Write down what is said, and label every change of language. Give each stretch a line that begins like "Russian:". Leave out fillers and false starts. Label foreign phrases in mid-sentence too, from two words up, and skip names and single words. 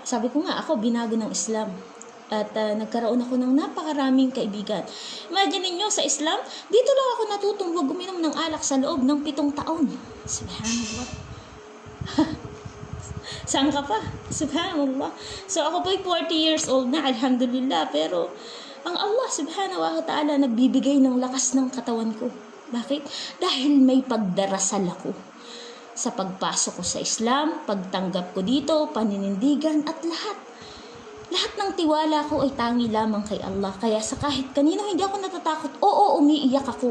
Filipino: Sabi ko nga, ako binago ng Islam. At nagkaroon ako ng napakaraming kaibigan. Imagine niyo sa Islam, dito lang ako natutong huwag uminom ng alak sa loob ng 7 taon. Subhanallah. Saan ka pa? Subhanallah. So ako po'y 40
English: years old
Filipino: na, alhamdulillah. Pero ang Allah
Arabic: سبحانه وتعالى
Filipino: nagbibigay ng lakas ng katawan ko. Bakit? Dahil may pagdarasal ako. Sa pagpasok ko sa Islam, pagtanggap ko dito, paninindigan at lahat. Lahat ng tiwala ko ay tangi lamang kay Allah. Kaya sa kahit kanino hindi ako natatakot, umiiyak ako.